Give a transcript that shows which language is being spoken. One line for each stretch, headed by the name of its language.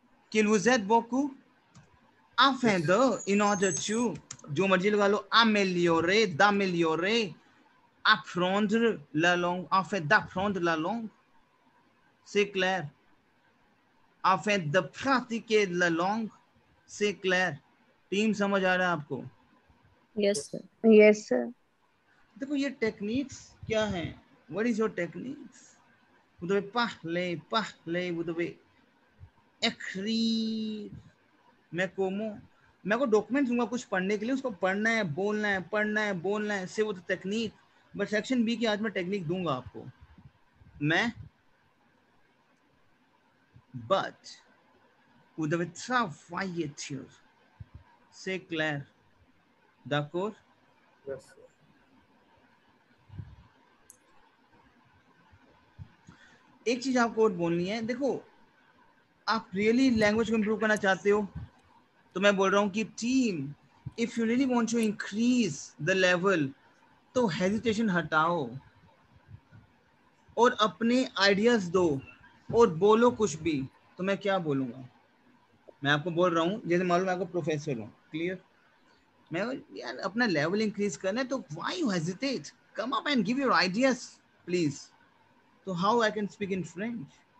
French: Qu'il vous aide beaucoup. Afin de,
English: in order to,
Hindi: जो मर्जी लगा लो,
French: améliorer, d'améliorer, apprendre la langue, afin d'apprendre la langue. C'est clair. Afin de pratiquer la langue, c'est clair.
Hindi: Team समझ आ रहा है आपको?
English: Yes, sir. Yes, sir.
Hindi: देखो ये techniques क्या हैं?
English: What is your techniques?
French: Vous devez parler, vous devez écrire.
Hindi: मैं को डॉक्यूमेंट दूंगा कुछ पढ़ने के लिए, उसको पढ़ना है, बोलना है, से वो तो टेक्निक. बट सेक्शन बी की आज मैं टेक्निक दूंगा आपको.
French: But vous devez travailler sur. C'est clair. D'accord?
English: Yes, sir.
Hindi: एक चीज आपको और बोलनी है. देखो, आप रियली लैंग्वेज को इम्प्रूव करना चाहते हो तो मैं बोल रहा हूँ कि team,
English: if you really want to increase the level,
Hindi: तो हेजिटेशन हटाओ और अपने आइडियाज दो और बोलो कुछ भी. तो मैं क्या बोलूँगा? मैं आपको बोल रहा हूँ, जैसे मालूम मैं आपको प्रोफेसर हूँ. क्लियर? मैं यार अपना लेवल इंक्रीज करना है, तो
English: Why you hesitate? Come up and give your ideas please. So how I can speak in French?